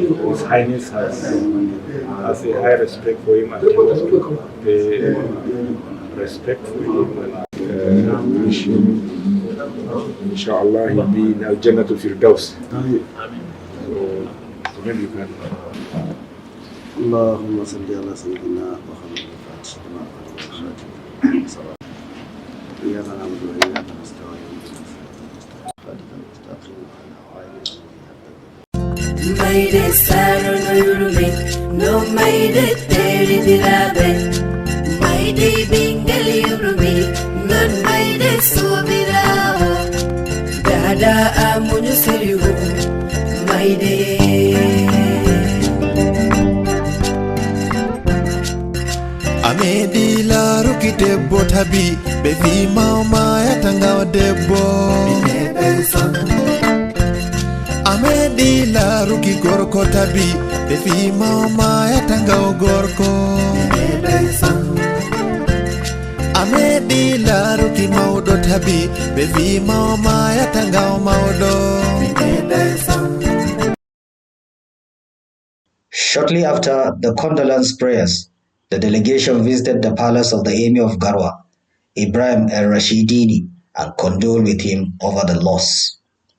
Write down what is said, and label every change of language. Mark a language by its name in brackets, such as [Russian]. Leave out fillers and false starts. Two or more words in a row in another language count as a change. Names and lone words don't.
[English] His Highness has a high respect for him and pay respect for him. And wish him, inshallah, he'll be in Al-Jannah to Firdaus. So maybe you can. [Arabic] اللهم صل على سيدنا محمد الفاتح لما أغلق إياك نعبد وإياك نستعين [Fula] Maide saro no yurume, no maide teri dirabe. Maide bingali yurume, non maide sobirawo. Dada amunyu siriwo, maide. Amedi la ruki debbo tabi be fi mama ya tanga debbo Amedi la ruki gorko tabi be fi mama ya tanga gorko Amedi la ruki maudo tabi be fi mama ya tanga maudo. [English] Shortly after the condolence prayers, the delegation visited the palace of the Emir of Garwa, Ibrahim el-Rashidini, and condoled with him over the loss.